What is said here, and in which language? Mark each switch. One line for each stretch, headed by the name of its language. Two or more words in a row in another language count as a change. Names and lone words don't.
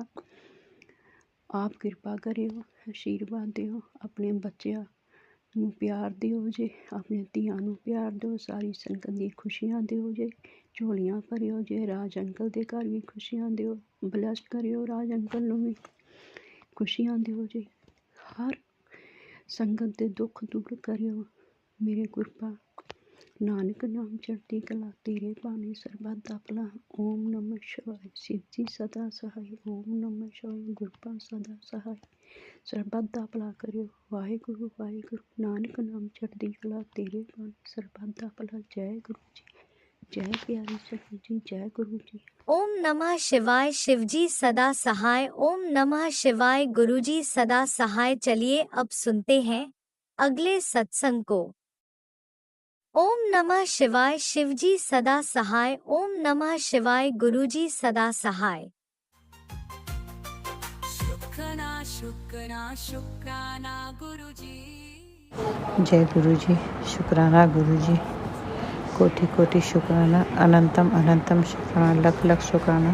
Punjabi: ਆਪ ਕਿਰਪਾ ਕਰਿਓ, ਆਸ਼ੀਰਵਾਦ ਦਿਓ, ਆਪਣੇ ਬੱਚਿਆਂ ਨੂੰ ਪਿਆਰ ਦਿਓ ਜੇ, ਆਪਣੀਆਂ ਧੀਆਂ ਨੂੰ ਪਿਆਰ ਦਿਓ, ਸਾਰੀ ਸੰਗਤ ਦੀ ਖੁਸ਼ੀਆਂ ਦਿਓ ਜੇ, ਝੋਲੀਆਂ ਭਰਿਓ ਜੇ, ਰਾਜ ਅੰਕਲ ਦੇ ਘਰ ਵੀ ਖੁਸ਼ੀਆਂ ਦਿਓ, ਬਲੈਸ ਕਰਿਓ ਰਾਜ ਅੰਕਲ ਨੂੰ ਵੀ ਖੁਸ਼ੀਆਂ ਦਿਓ ਜੀ। ਹਰ ਸੰਗਤ ਦੇ ਦੁੱਖ ਦੂਰ ਕਰਿਓ ਮੇਰੇ ਗੁਰਪਾ। ਨਾਨਕ ਨਾਮ ਚੜ੍ਹਦੀ ਕਲਾ ਤੇਰੇ ਬਾਣੀ ਸਰਬੱਤ ਦਾ ਭਲਾ।
Hindi: ओम नमः शिवाय। शिव जी सदा सहाय। ओम नमः शिवाय। गुरपा सदा सहाय।
Punjabi: ਸਰਬੱਤ ਦਾ ਭਲਾ ਕਰਿਓ। ਵਾਹਿਗੁਰੂ ਵਾਹਿਗੁਰੂ। ਨਾਨਕ ਨਾਮ ਚੜ੍ਹਦੀ ਕਲਾ ਤੇਰੇ ਬਾਣੀ ਸਰਬੱਤ ਦਾ ਭਲਾ। ਜੈ ਗੁਰੂ ਜੀ, ਜੈ ਪਿਆਰੀ ਸੰਗਤ ਜੀ, ਜੈ ਗੁਰੂ ਜੀ।
Hindi: ओम नमः शिवाय। शिवजी सदा सहाय। ओम नमः शिवाय। गुरुजी सदा सहाय। चलिए अब सुनते हैं अगले सत्संग को। ओम नमः शिवाय। शिवजी सदा सहाय। ओम नमः शिवाय। गुरुजी सदा सहाय। शुक्राना शुक्राना शुक्राना गुरुजी। जय गुरु जी। शुक्राना गुरु जी। कोटि कोटि शुक्राना। अनंतम अनंतम शुक्राना। लख लख शुक्राना।